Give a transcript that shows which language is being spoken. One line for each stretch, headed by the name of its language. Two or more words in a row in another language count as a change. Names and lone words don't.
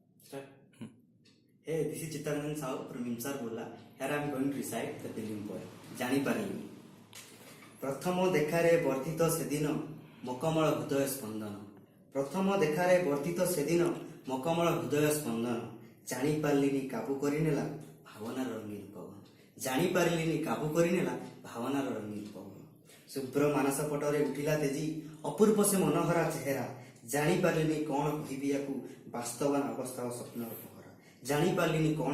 English: Start. Hey, this is Chittaranjan Sahu from Imsar Bola. Here I am going to recite the Pilgrim poem.
Odia: ଜାଣିପାରିଲି ପ୍ରଥମ ଦେଖାରେ ବର୍ତ୍ତିତ ସେଦିନ ମକମଳ ହୃଦୟ ସ୍ପନ୍ଦନ ପ୍ରଥମ ଦେଖାରେ ବର୍ତ୍ତିତ ସେଦିନ ମକମଳ ହୃଦୟ ସ୍ପନ୍ଦନ ଜାଣିପାରିଲିନି କାବୁ କରିନେଲା ଭାବନାର ରଙ୍ଗୀନ ପବନ ଜାଣିପାରିଲିନି କାବୁ କରିନେଲା ଭାବନାର ରଙ୍ଗୀନ ପବନ ଶୁଭ୍ର ମାନସ ପଟରେ ଉଠିଲା ତେଜି ଅପୂର୍ବ ସେ ମନୋହରା ଚେହେରା ଜାଣିପାରିଲିନି କ'ଣ କହିବି ୟାକୁ ବାସ୍ତବାନ ଅବସ୍ଥା ଓ ସ୍ୱପ୍ନର ପହରା ଜାଣିପାରିଲିନି କ'ଣ